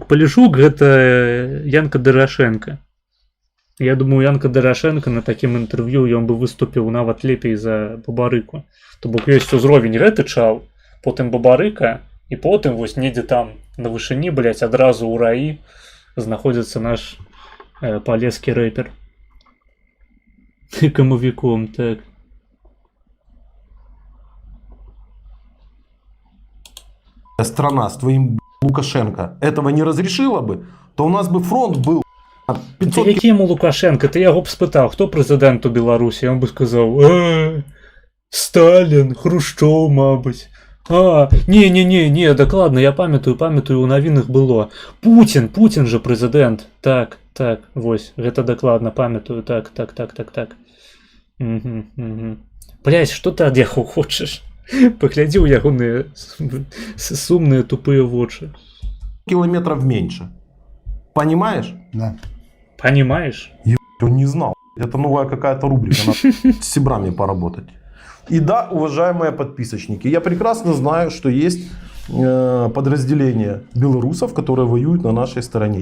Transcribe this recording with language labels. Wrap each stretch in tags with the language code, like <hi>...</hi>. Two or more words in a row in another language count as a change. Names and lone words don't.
<be>Полішчук гэта Янка Дарашенко. Я думаю, Янка Дарашенко на такім інтэрв'ю ён бы выступіў нават лепей за Бабарыку. То бок ёсць узровень гэты чал, потым Бабарыка, і потым вось недзе там на вышыні, блядь, адразу ў раі знаходзіцца наш палескі рэпер. Камавіком, так.</be> <ru>Страна с твоим Лукашенко этого не разрешила бы, то у нас бы фронт был 500...</ru> <be>Які яму Лукашенко? Ты яго б спытаў, хто прэзідэнт у Беларусі? Ён бы сказаў: Сталін, Хрушчоў, мабыць. Не, дакладна, я памятаю, у навінах было. Путін же прэзідэнт. Так, вось, гэта дакладна памятаю, так. Блядь, што ты ад яго хочаш? Паглядзі ў ягоныя сумныя тупыя вочы.</be> <ru>Километров меньше. Понимаешь? Да. Понимаешь? Он не знал. Это новая какая-то рубрика. Надо с сибрами поработать. И да, уважаемые подписочники, я прекрасно знаю, что есть подразделения белорусов, которые воюют на нашей стороне.</ru>